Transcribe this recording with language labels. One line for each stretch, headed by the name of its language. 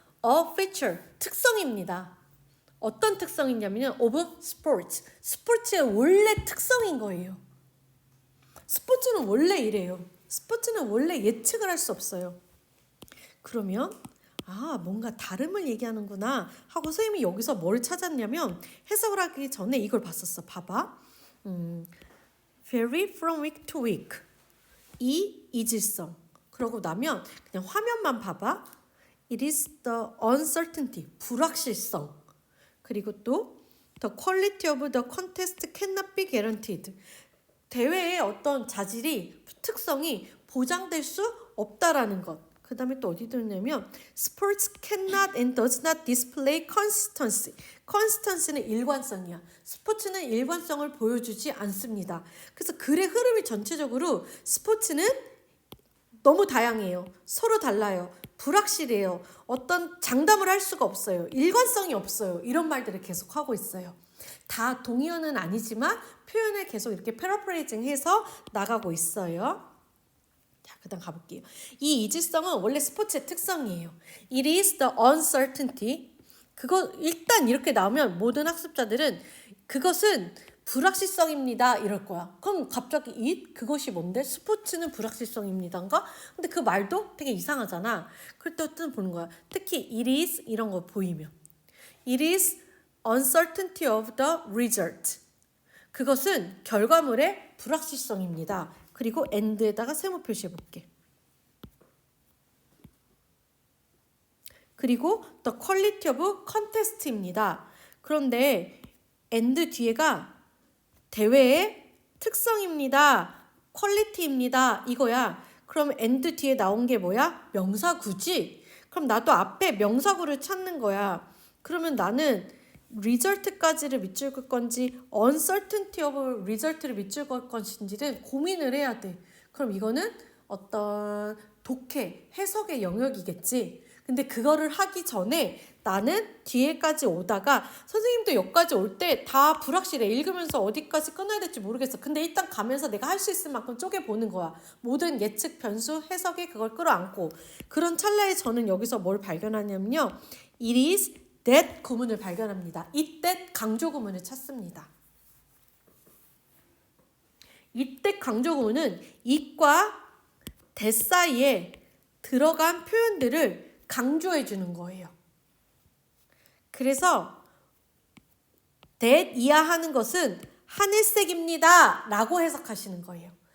English: A feature,
Korean: 특성입니다. 어떤 특성이냐면
English: of sports.
Korean: 스포츠의 원래 특성인 거예요. 스포츠는 원래 이래요. 스포츠는 원래 예측을 할 수 없어요. 그러면 뭔가 다름을 얘기하는구나 하고 선생님이 여기서 뭘 찾았냐면 해석을 하기 전에 이걸 봤었어. 봐봐.
English: vary from week to week.
Korean: 이 이질성. 그러고 나면 그냥 화면만 봐봐.
English: It is the uncertainty.
Korean: 불확실성. 그리고 또
English: the quality of the contest cannot be guaranteed.
Korean: 대회의 어떤 자질이 특성이 보장될 수 없다라는 것. 그 다음에 또 어디 들었냐면
English: sports cannot and does not display consistency.
Korean: consistency는 일관성이야. 스포츠는 일관성을 보여주지 않습니다. 그래서 글의 흐름이 전체적으로 스포츠는 너무 다양해요. 서로 달라요. 불확실해요. 어떤 장담을 할 수가 없어요. 일관성이 없어요. 이런 말들을 계속 하고 있어요. 다 동의어는 아니지만 표현을 계속 이렇게 패러프레이징해서 나가고 있어요. 자, 그 다음 가볼게요. 이 이질성은 원래 스포츠의 특성이에요.
English: It is the uncertainty.
Korean: 그거 일단 이렇게 나오면 모든 학습자들은 그것은 불확실성입니다 이럴 거야. 그럼 갑자기 it 그것이 뭔데? 스포츠는 불확실성입니다인가? 근데 그 말도 되게 이상하잖아. 그럴 때 어떤 보는 거야. 특히
English: it is
Korean: 이런 거 보이면
English: it is uncertainty of the result.
Korean: 그것은 결과물의 불확실성입니다. 그리고 and에다가 세모 표시해 볼게. 그리고
English: the quality of contest입니다.
Korean: 그런데 and 뒤에가 대회의 특성입니다. 퀄리티입니다. 이거야. 그럼 and 뒤에 나온 게 뭐야? 명사구지? 그럼 나도 앞에 명사구를 찾는 거야. 그러면 나는 result까지를 밑줄 걸 건지 uncertainty of result를 밑줄 걸 건지는 고민을 해야 돼. 그럼 이거는 어떤 독해, 해석의 영역이겠지. 근데 그거를 하기 전에 나는 뒤에까지 오다가 선생님도 여기까지 올 때 다 불확실해. 읽으면서 어디까지 끊어야 될지 모르겠어. 근데 일단 가면서 내가 할 수 있을 만큼 쪼개보는 거야. 모든 예측, 변수, 해석에 그걸 끌어안고. 그런 찰나에 저는 여기서 뭘 발견하냐면요.
English: It is that
Korean: 구문을 발견합니다. it that 강조 구문을 찾습니다. it that 강조 구문은 it과 that 사이에 들어간 표현들을 강조해 주는 거예요. 그래서 that 이하하는 것은 하늘색입니다 라고 해석하시는 거예요.